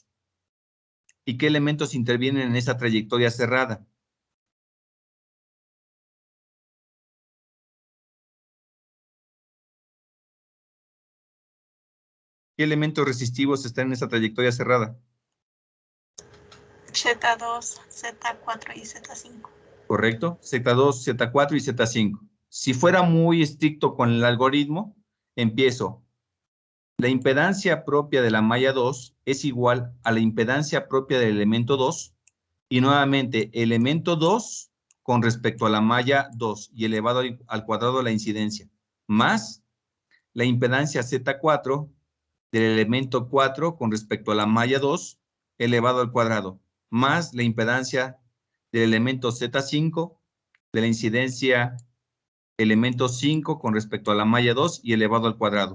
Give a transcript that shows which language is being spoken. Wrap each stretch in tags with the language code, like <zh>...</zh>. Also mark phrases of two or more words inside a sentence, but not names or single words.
<es>¿Y qué elementos intervienen en esa trayectoria cerrada? ¿Qué elementos resistivos están en esa trayectoria cerrada? Z2, Z4 y Z5. ¿Correcto? Z2, Z4 y Z5. Si fuera muy estricto con el algoritmo, empiezo. La impedancia propia de la malla 2 es igual a la impedancia propia del elemento 2 y nuevamente elemento 2 con respecto a la malla 2 y elevado al cuadrado de la incidencia, más la impedancia Z4 del elemento 4 con respecto a la malla 2 elevado al cuadrado, más la impedancia del elemento Z5 de la incidencia elemento 5 con respecto a la malla 2 y elevado al cuadrado.</es>